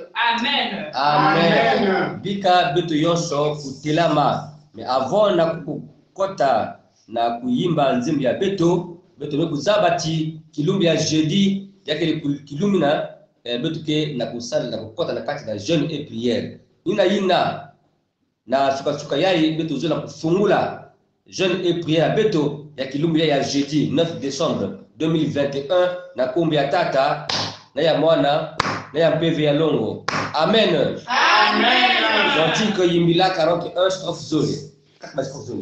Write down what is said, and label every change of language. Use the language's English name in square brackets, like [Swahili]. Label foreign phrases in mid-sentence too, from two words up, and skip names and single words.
[Kituba (Democratic Republic of Congo)] Amen. Amen. Bika beto yonso kutelama me avant na kukota na kuimba nzimbi ya beto mekuzabati kilumbi ya jeudi yake kilumina beto ke na kusali na kukota na kati na [French] jeûne et prière [Kituba (Democratic Republic of Congo)] ina na suka yai beto zo na kufungula [French] jeûne et prière [Kituba (Democratic Republic of Congo)] beto ya kilumbi ya jeudi 9 décembre 2021 na kumbi ya tata na ya mwana na ya mpeve ya longo. Amen. Amen. Cantique yimbila 41 strophe zone 4 strophe zone